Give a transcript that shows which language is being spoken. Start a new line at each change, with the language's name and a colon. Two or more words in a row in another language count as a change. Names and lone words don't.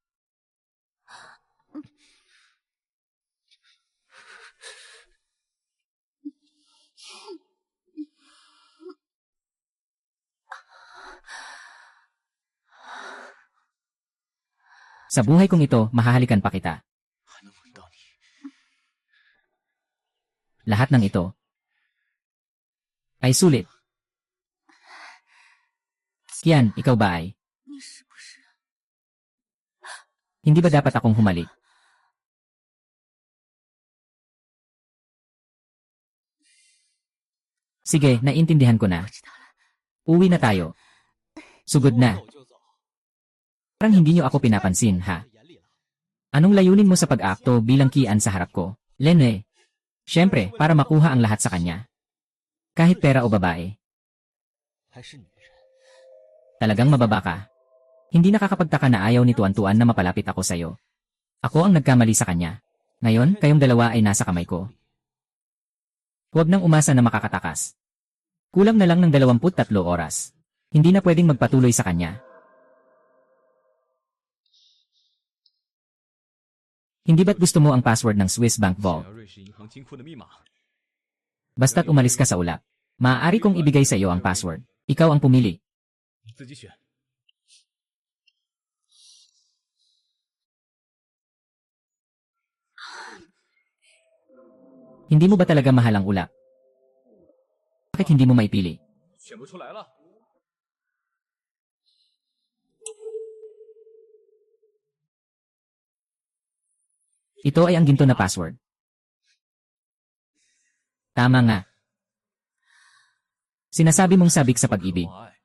Filipino: Sa buhay kong ito, mahahalikan pa kita.
Chinese: 还能吻到你？
Filipino: Lahat ng ito ay sulit. Kian, ikaw ba ay?
Chinese: 你是不是
Filipino: Hindi ba dapat akong humalik? Sige, naiintindihan ko na.
Chinese: 知道了？
Filipino: Uwi na tayo. Sugod na.
Chinese: 走就走。
Filipino: Parang hindi niyo ako pinapansin, ha?
Chinese: 眼里了。
Filipino: Anong layunin mo sa pag-aakto bilang Kian sa harap ko? Lene. Siyempre, para makuha ang lahat sa kanya. Kahit pera o babae,
Chinese: 还是女人？
Filipino: talagang mababa ka. Hindi nakakapagtaka na ayaw ni Tuan-Tuan na mapalapit ako sa'yo. Ako ang nagkamali sa kanya. Ngayon, kayong dalawa ay nasa kamay ko. Huwag nang umasa na makakatakas. Kulang na lang ng 23 oras. Hindi na pwedeng magpatuloy sa kanya. Hindi ba't gusto mo ang password ng Swiss Bank
Chinese: 想
Filipino: Vault?
Chinese: 要瑞士银行金库的密码，
Filipino: Basta't umalis ka sa ulap. Maaari kong ibigay sa iyo ang password. Ikaw ang pumili.
Chinese: 你自己选。
Filipino: Hindi mo ba talaga mahal ang ulap? Bakit hindi mo maipili?
Chinese: 选不出来了。
Filipino: Ito ay ang ginto na password. Tama nga. Sinasabi mong sabik sa pag-ibig.
Chinese: 我爱